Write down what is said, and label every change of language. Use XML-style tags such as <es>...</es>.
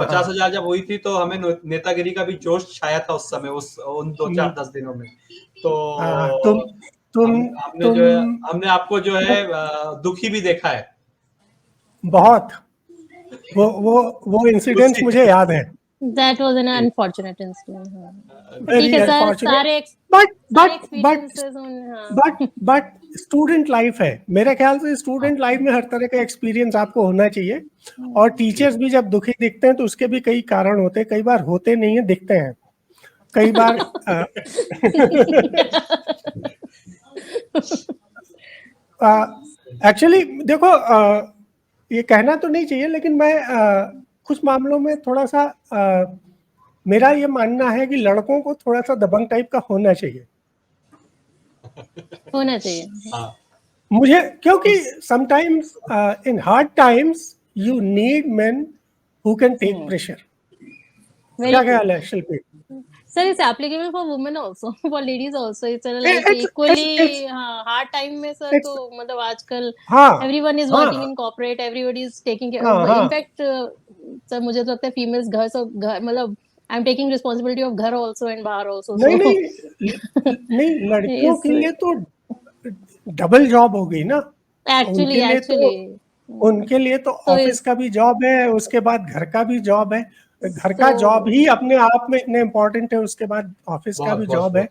<hi>50,000 जब हुई थी तो हमें नेतागिरी का भी जोश छाया था उस समय, उन 2-4-10 दिनों में। तो हाँ, तुम हमने आपको जो है दुखी भी देखा है बहुत, वो इंसिडेंट्स मुझे याद है।</hi> <en>That was an unfortunate incident.</en> <hi>हाँ।</hi> <en>Very</en> <hi>ठीक है सर,</hi> <en>unfortunate.</en> <hi>सारे experiences हाँ। बट स्टूडेंट लाइफ है, मेरे ख्याल से स्टूडेंट लाइफ में हर तरह का एक्सपीरियंस आपको होना चाहिए। और टीचर्स भी जब दुखी दिखते हैं तो उसके भी कई कारण होते हैं, कई बार होते नहीं है, दिखते हैं कई बार। एक्चुअली देखो, ये कहना तो नहीं चाहिए, लेकिन मैं कुछ मामलों में थोड़ा सा मेरा ये मानना है कि लड़कों को थोड़ा सा दबंग टाइप का होना चाहिए। होना चाहिए। हाँ, मुझे, क्योंकि</hi> <en>Sometimes in hard times you need men who can take pressure.</en> <hi>क्या ख्याल है शिल्पी?</hi> <en>Sir, it's applicable for women also, for ladies also. It's like equally hard time में sir,</en> <hi>तो मतलब आजकल</hi> <en>everyone is working in corporate, everybody is taking care. In fact, sir</en> <hi>मुझे तो लगता है</hi> <en>females</en> <hi>घर मतलब</hi> <en>I'm taking responsibility of ghar also and बाहर also.</en> <hi>नहीं लड़कियों के लिए तो डबल जॉब हो गई ना।</hi> <en>Actually,</en> <hi>उनके लिए तो ऑफिस का भी जॉब है, उसके बाद घर का भी जॉब है। घर का जॉब ही अपने आप में इतने इम्पोर्टेंट है, उसके बाद ऑफिस का भी जॉब है।</hi>